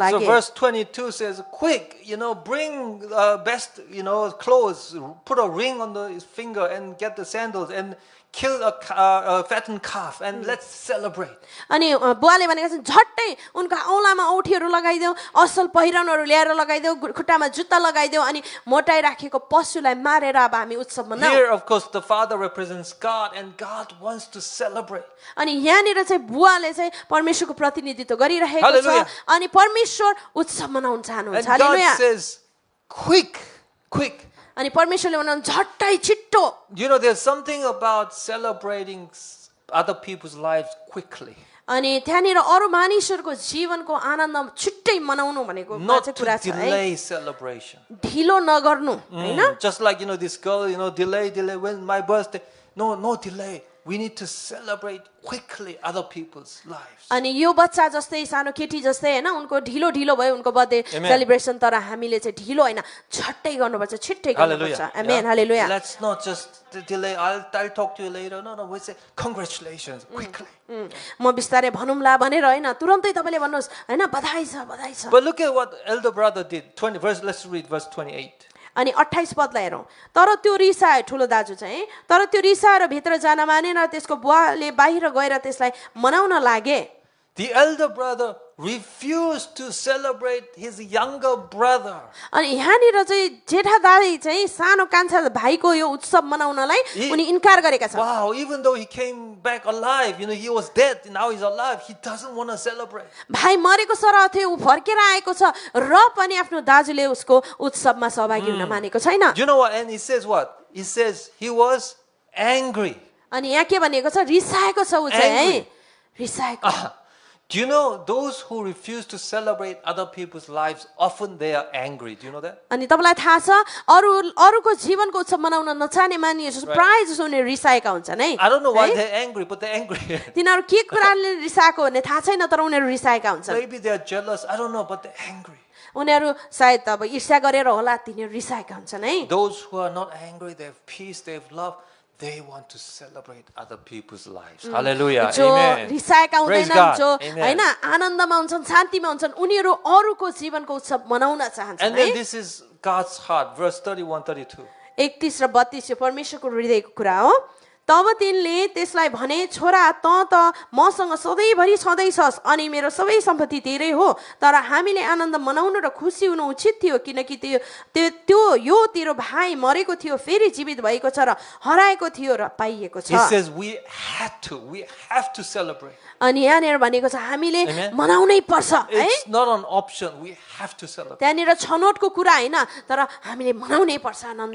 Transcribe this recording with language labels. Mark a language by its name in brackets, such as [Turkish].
[English] So [Nepali] लागे [English] verse 22 says, quick, bring best, clothes, put a ring on his finger and get the sandals and kill a fattened calf and let's celebrate. [Nepali] अनि बुवाले भनेको चाहिँ झट्टै उनको औँलामा औँठीहरू लगाइदेऊ असल पहिरनहरू ल्याएर लगाइदेऊ खुट्टामा जुत्ता लगाइदेऊ अनि मोटाइराखेको पशुलाई मारेर अब हामी उत्सव मनाऊ [English] Here, of course, the father represents God and God wants to celebrate. [Nepali] अनि यहाँनिर चाहिँ बुवाले चाहिँ परमेश्वरको प्रतिनिधित्व गरिरहेको छ [English] Hallelujah. [Nepali] अनि परमेश्वर उत्सव मनाउन चाहनुहुन्छ [English] And God [Nepali] hallelujah [English] says, quick. [Nepali] अनि परमेश्वरले भन्नुहुन्छ झट्टै छिट्टो [English] There's something about celebrating other people's lives quickly. [Nepali] अनि त्यहाँनिर अरू मानिसहरूको जीवनको आनन्द छिट्टै मनाउनु भनेको [English] Not [Nepali] चाहिँ [English] to [Nepali] कुरा छ है [English] delay celebration. [Nepali] ढिलो नगर्नु हैन [English] Just like, this girl, delay, when my birthday. No delay. We need to celebrate quickly other people's lives. [Nepali] अनि यो बच्चा जस्तै सानो केटी जस्तै हैन उनको ढिलो भयो उनको बर्थडे [English] Amen. [Nepali] सेलिब्रेसन तर हामीले चाहिँ ढिलो हैन झट्टै गर्नुपर्छ छिट्टै गर्नुपर्छ [English] Hallelujah. [Nepali] Amen [English] Yeah. [Nepali] Hallelujah [English] Let's not just delay. I'll talk to you later. No, we say congratulations quickly. [Nepali] म बिस्तारै भनौँला भनेर हैन तुरन्तै तपाईले भन्नुहोस् हैन बधाई छ [English] But look at what elder brother did. Let's read verse 28. [Nepali] अनि 28 पदलाई हेरौँ तर त्यो रिसायो ठुलो दाजु चाहिँ तर त्यो रिसाएर भित्र जान मानेन त्यसको बुवाले बाहिर गएर त्यसलाई मनाउन लागे [English] The elder brother refused to celebrate his younger brother. [Nepali] अनि यहाँनिर चाहिँ जेठा दाइ चाहिँ सानो कान्छा भाइको यो उत्सव मनाउनलाई उनी इन्कार गरेका छन् [English] Wow, even though he came back alive, he was dead, now he's alive, he doesn't want to celebrate. [Nepali] भाइ मरेको सरह थियो ऊ फर्केर आएको छ र पनि आफ्नो दाजुले उसको उत्सवमा सहभागी हुन मानेको छैन [English] Do you know what? And he says what? He says he was angry. [Nepali] अनि यहाँ के भनेको छ रिसाएको छ ऊ चाहिँ है [English] Angry. [Nepali] रिसाएको [English] Do you know those who refuse to celebrate other people's lives, often they are angry. Do you know that? [Nepali] अनि तपाईलाई थाहा छ अरूको जीवनको उत्सव मनाउन नचाहने मानिसहरू प्राय जसो उनीहरू रिसाएका हुन्छन् है [English] I don't know why [Nepali] है? [English] they're angry, but they're angry. [Nepali] तिनीहरू के कुराले रिसाएको भन्ने थाहा छैन तर उनीहरू रिसाएका हुन्छन् [English] Maybe they're jealous. I don't know, but they're angry. [Nepali] उनीहरू सायद अब ईर्ष्या गरेर होला तिनीहरू रिसाएका हुन्छन् है [English] Those who are not angry, they have peace, they have love. They want to celebrate other people's lives. Hallelujah. [Nepali] जो [English] Amen. [Nepali] रिसाएका [English] Praise [Nepali] हुँदैनन् [English] God. [Nepali] जो [English] Amen. [Nepali] हैन आनन्दमा हुन्छन् शान्तिमा हुन्छन् उनीहरू अरूको जीवनको उत्सव मनाउन चाहन्छन् [English] And [Nepali] है [English] then this is God's heart, verse 31, 32. [Nepali] 31 र 32 यो परमेश्वरको हृदयको कुरा हो तब तिनले त्यसलाई भने छोरा त मसँग सधैँभरि छँदैछस् अनि मेरो सबै सम्पत्ति तेरै हो तर हामीले आनन्द मनाउनु र खुसी हुनु उचित थियो किनकि यो तेरो भाइ मरेको थियो फेरि जीवित भएको छ र हराएको थियो र पाइएको [English] He [Nepali] छ [English] says we have to celebrate. [Nepali] अनि यहाँनिर भनेको छ हामीले [English] Amen. [Nepali] मनाउनै पर्छ है [English] It's not an option. We have to celebrate. [Nepali] त्यहाँनिर छनौटको कुरा हैन तर हामीले मनाउनै पर्छ आनन्द